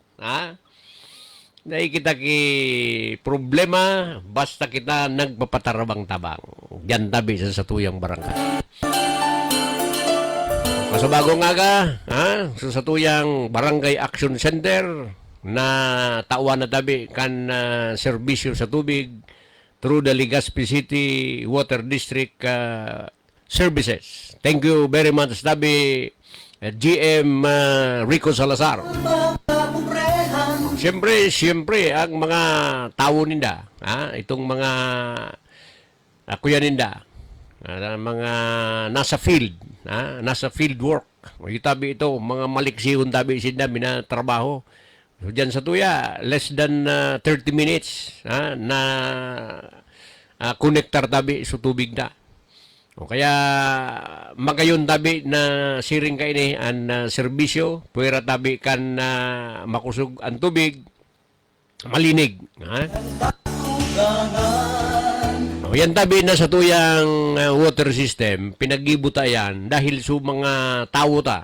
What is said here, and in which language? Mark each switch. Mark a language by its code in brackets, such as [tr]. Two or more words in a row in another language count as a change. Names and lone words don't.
[bik] Dahil kita ki problema basta kita nagpapatarabang tabang. Diyan tabi sa satuyang barangay. Masabagong aga, sa satuyang Barangay Action Center na tawan na tabi kan serbisyo sa tubig [en] through the [bik] Legazpi City Water District Services. [en] Thank you very much [bik] tabi GM Rico Salazar. Siyempre ang mga tao ninda, itong mga kuya ninda, mga nasa field, nasa [en] field work. [bik] Tabi ito, mga maliksihon tabi sila minatrabaho. So, dyan sa tuya, [en] less than 30 minutes [bik] na connector tabi sa tubig na. O kaya magayon tabi na siring ka ini ang serbisyo, puwera tabi kan makusog ang tubig, malinig. O yan tabi na sa tuyang water system, pinag-ibuta yan dahil sa mga tao ta.